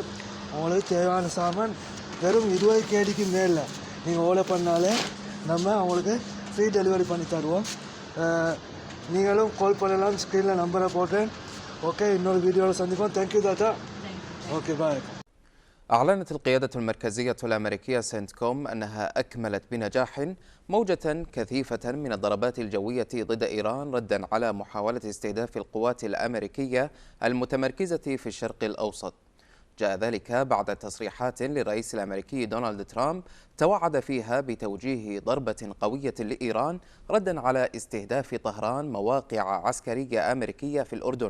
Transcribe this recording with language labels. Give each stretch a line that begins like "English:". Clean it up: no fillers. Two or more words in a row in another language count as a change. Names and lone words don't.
Tamil: அவங்களுக்கு தேவையான சாமான் வெறும் 20 கேடிக்கு மேலே நீங்கள் ஆர்டர் பண்ணாலே நம்ம அவங்களுக்கு
English: free delivery
Tamil: பண்ணி தருவோம். நீங்களும் கால் பண்ணலாம். ஸ்க்ரீனில் நம்பரை போட்டேன். ஓகே, இன்னொரு வீடியோவில் சந்திப்போம். தேங்க்யூ தாத்தா.
English: okay, bye.
Arabic: أعلنت القيادة المركزية الأمريكية سنتكوم أنها أكملت بنجاح موجة كثيفة من الضربات الجوية ضد إيران ردا على محاولة استهداف القوات الأمريكية المتمركزة في الشرق الأوسط. جاء ذلك بعد تصريحات للرئيس الأمريكي دونالد ترامب توعد فيها بتوجيه ضربة قوية لإيران ردا على استهداف طهران مواقع عسكرية أمريكية في الأردن.